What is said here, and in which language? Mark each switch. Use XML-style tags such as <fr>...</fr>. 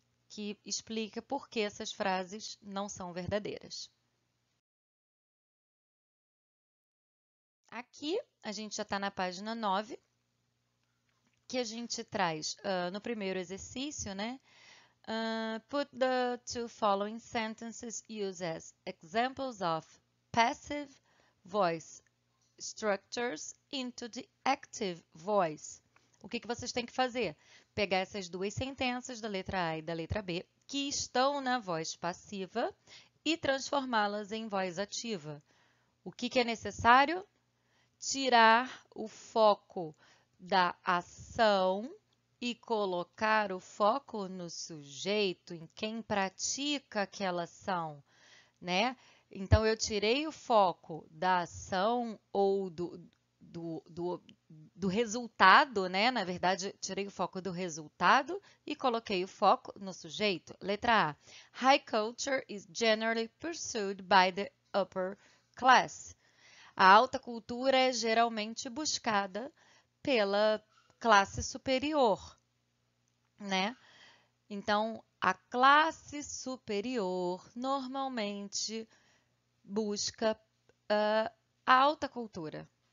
<pt>Que explica por que essas frases não são verdadeiras. Aqui, a gente já está na página 9, que a gente traz no primeiro exercício, né?</pt> <en>Put the two following sentences used as examples of passive voice structures into the active voice.</en> <pt>O que vocês têm que fazer? Pegar essas duas sentenças da letra A e da letra B, que estão na voz passiva, e transformá-las em voz ativa. O que é necessário? Tirar o foco da ação e colocar o foco no sujeito, em quem pratica aquela ação, né? Então, eu tirei o foco da ação ou do resultado, né? Na verdade, tirei o foco do resultado e coloquei o foco no sujeito. Letra A.</pt> <en>High culture is generally pursued by the upper class.</en> <pt>A alta cultura é geralmente buscada pela classe superior, né? Então, a classe superior normalmente busca a alta cultura.</pt>